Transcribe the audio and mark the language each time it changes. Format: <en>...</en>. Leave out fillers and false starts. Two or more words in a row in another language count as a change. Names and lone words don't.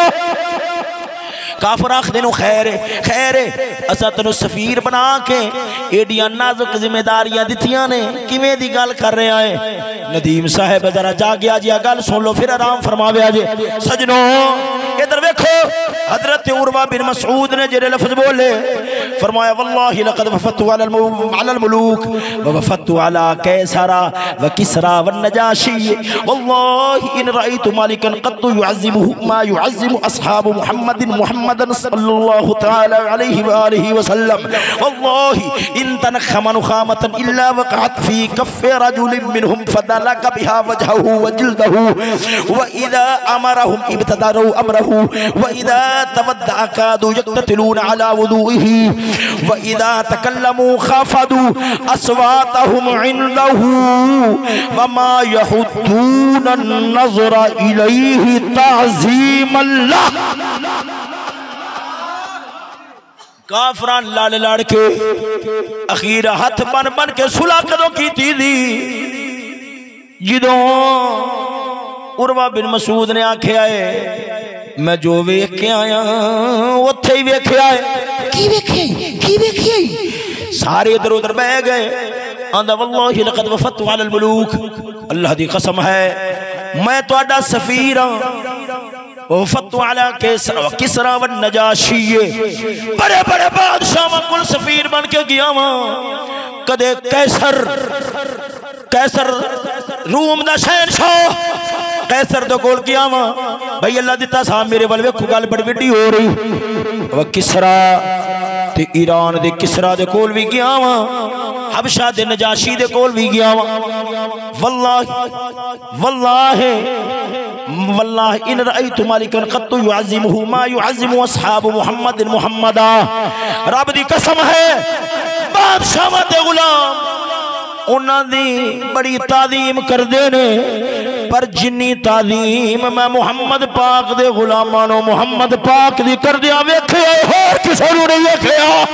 <pa>کافر آکھدے نوں خیر ہے اساں تینوں سفیر بنا کے ایڈیاں نازک ذمہ داریاں دتیاں نے، کویں دی گل کر رہا ہے? ندیم صاحب ذرا جاگیا جی گل سن لو فیر آرام فرماوے جے. سجنوں ادھر ویکھو حضرت عروہ بن مسعود نے جیڑے لفظ بولے، فرمایا</pa> <ar>والله لقد وفدت على الملوك ووفدت على قيصر وكسرى والنجاشي والله إن رأيت ملكا قط يعظمه ما يعظم أصحاب محمدا صلى الله تعالى عليه وآله وسلم والله إن تنخم نخامة إلا وقعت في كف رجل منهم فدلك بها وجهه وجلده وإذا أمرهم ابتدروا أمره وإذا توضأ كادوا يقتتلون على وضوئه وإذا تكلموا خفضوا أصواتهم عنده وما يحدون النظر إليه تعظيما له.</ar> <pa>کافراں لڑ لڑ کے اخیر ہتھ بن بن کے صلح کدوں کی تھی جدوں عروہ بن مسعود نے آکھیا ہے میں جو ویکھ کے آیا اوتھے ہی ویکھیا ہے. کی ویکھے سارے ادھر ادھر بہہ گئے. آندا</pa> <ar>والله لقد وفدت على الملوك,</ar> <pa>اللہ دی قسم ہے میں تہاڈا سفیر ہاں.</pa> <ar>وفدت على كسرى والنجاشي,</ar> <pa>بڑے بڑے بادشاہ کل سفیر بن کے گیا وہاں. کدے قیصر روم دا شہنشاہ قیصر دے کول گیا وہاں، بھائی اللہ دتا سا میرے وال ویکھو گل بڑی وڈی ہو رہی. و کسریٰ تے ایران دے کسریٰ دے کول بھی گیا وہاں، حبشہ دے نجاشی دے کول بھی گیا وہاں.</pa> <ar>والله إن رأيت ملكا قط يعظمه ما يعظم أصحاب محمد محمدا,</ar> <pa>رب دی قسم ہے بادشاہ دے غلام انہاں دی بڑی تعظیم کردے نے، پر جنی تعظیم میں محمد پاک دے غلاماں نوں محمد پاک دی کردیاں ویکھیا ہور کسے نوں نہیں ویکھیا.</pa>